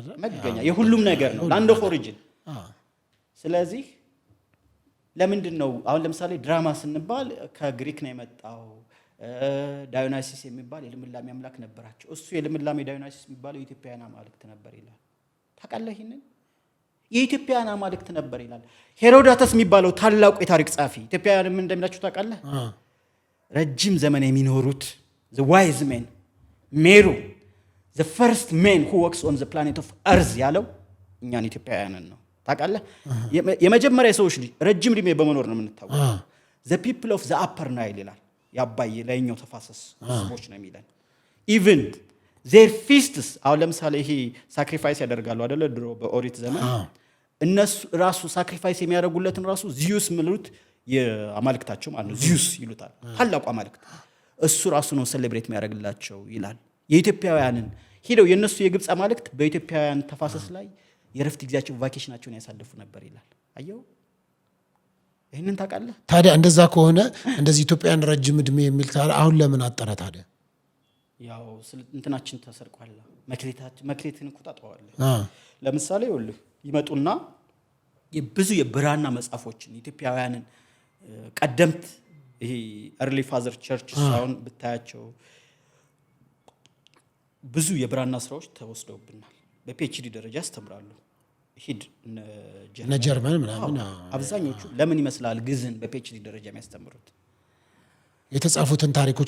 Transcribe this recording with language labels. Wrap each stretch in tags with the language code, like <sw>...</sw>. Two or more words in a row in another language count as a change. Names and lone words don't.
<am>መገኛ የሁሉም ነገር ነው</am> <en>land of origin።</en> <am>ስለዚህ ለምንድን ነው አሁን ለምሳሌ ድራማ ስንባል ከግሪክ ነው የመጣው። ዳዮናሲስ የሚባል የልምላሜ አምላክ ነበራቸው። እሱ የልምላሜ ዳዮናሲስ የሚባለው የኢትዮጵያውያን አማልክት ነበር ይላል። ታውቃለህ? ይሄንን የኢትዮጵያውያን አማልክት ነበር ይላል። ሄሮዳተስ የሚባለው ታላቁ የታሪክ ጸሐፊ ኢትዮጵያውያን ምን እንደሚላቸው ታውቃለህ? ረጅም ዘመን የሚኖሩት</am> <en>the wise men</en> <am>ሜሩ</am> <en>the first man who walks on the planet of earth</en> <am>ያለው እኛን ኢትዮጵያውያንን ነው። ታውቃለህ? የመጀመሪያ ሰዎች ረጅም ዕድሜ በመኖር ነው የምንታወቀው።</am> <en>the people of the upper nile</en> <am>ይላል። ያባይ ላይኛው ተፋሰስ ህዝቦች ነው የሚለን።</am> <en>even their feasts</en> <am>አሁን ለምሳሌ ይሄ ሳክሪፋይስ ያደርጋሉ አይደለ? ድሮ በኦሪት ዘመን እነሱ ራሱ ሳክሪፋይስ የሚያደርጉለትን ራሱ ዚዩስ ምሉት የአማልክታቸው ማለት ነው። ዚዩስ ይሉታል ታላቁ አማልክት። እሱ ራሱ ነው ሴሌብሬት የሚያደርግላቸው ይላል። የኢትዮጵያውያንን ሄደው የነሱ የግብጽ አማልክት በኢትዮጵያውያን ተፋሰስ ላይ የረፍት ጊዜያቸው ቫኬሽናቸውን ያሳልፉ ነበር ይላል። አየው? ይሄንን ታውቃለህ? ታዲያ እንደዛ ከሆነ እንደዚህ ኢትዮጵያውያን ረጅም ዕድሜ የሚል አሁን ለምን አጠረ ታዲያ? ያው እንትናችን ተሰርቋል። መክሌትን እኮ ታጠዋለህ። ለምሳሌ ይኸውልህ ይመጡና ብዙ የብራና መጽሐፎችን ኢትዮጵያውያንን ቀደምት ይሄ</am> <en>early father church</en> <am>ሳውን ብታያቸው ብዙ የብራና ስራዎች ተወስደውብናል። በፒኤችዲ ደረጃ ያስተምራሉ። ሂድ ጀርመን ምናምን አብዛኞቹ ለምን ይመስላል ግዕዝን በፒኤችዲ ደረጃ የሚያስተምሩት? የተጻፉትን ታሪኮች</am>